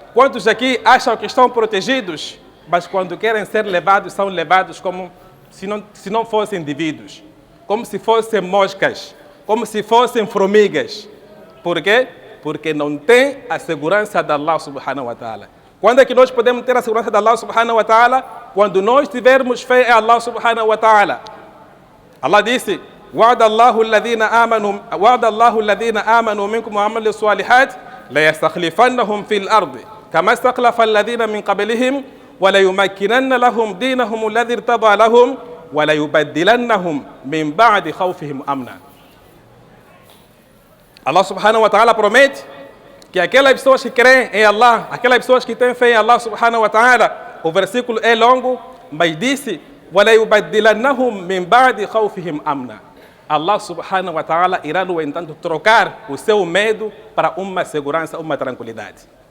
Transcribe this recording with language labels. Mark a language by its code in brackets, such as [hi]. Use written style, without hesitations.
[pt] Quantos aqui acham que estão protegidos? Mas quando querem ser levados, são levados como se não fossem indivíduos, como se fossem moscas, como se fossem formigas. Por quê? Porque não tem a segurança de Allah subhanahu wa ta'ala. Quando é que nós podemos ter a segurança de Allah subhanahu wa ta'ala? Quando nós tivermos fé em Allah subhanahu wa ta'ala. [ar] Allah disse: وعد الله الذين آمنوا منكم وعملوا الصالحات ليستخلفنهم في الأرض كما استخلف الذين من قبلهم وَلَيُمَكِّنَنَّ لَهُمْ دِينَهُمُ الَّذِي ارْتَضَىٰ لَهُمْ وَلَيُبَدِّلَنَّهُمْ مِنْ بَعْدِ خَوْفِهِمْ أَمْنًا. [pt] Allah subhanahu wa ta'ala promete que aquelas pessoas que creem em Allah, aquelas pessoas que têm fé em Allah subhanahu wa ta'ala, o versículo é longo, mas disse: [ar] وَلَيُبَدِّلَنَّهُمْ مِنْ بَعْدِ خَوْفِهِمْ أَمْنًا. [pt] Allah subhanahu wa ta'ala irá, no entanto, trocar o seu medo para uma segurança, uma tranquilidade.